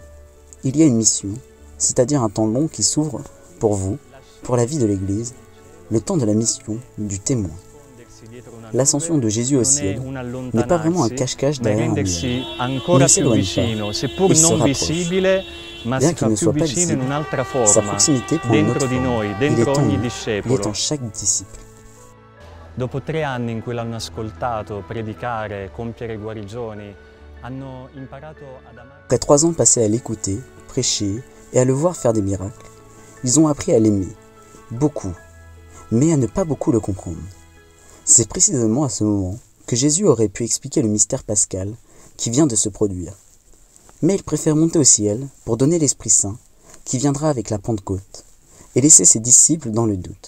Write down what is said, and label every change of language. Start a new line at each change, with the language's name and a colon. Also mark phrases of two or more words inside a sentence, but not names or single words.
French: Il y a une mission, c'est-à-dire un temps long qui s'ouvre pour vous, pour la vie de l'Église, le temps de la mission du témoin. L'ascension de Jésus au ciel n'est pas vraiment un cache-cache derrière un nuage. Il ne s'éloigne pas, il se rapproche. Bien qu'il ne soit pas visible, sa proximité prend une autre forme. Il est en nous, il est en chaque disciple.
Italian: Dopo 3 anni in cui l'hanno ascoltato predicare, compiere guarigioni, hanno imparato ad amare.
French: Après 3 ans passés à l'écouter, prêcher et à le voir faire des miracles, ils ont appris à l'aimer, beaucoup, mais à ne pas beaucoup le comprendre. C'est précisément à ce moment que Jésus aurait pu expliquer le mystère pascal qui vient de se produire. Mais il préfère monter au ciel pour donner l'Esprit Saint qui viendra avec la Pentecôte et laisser ses disciples dans le doute.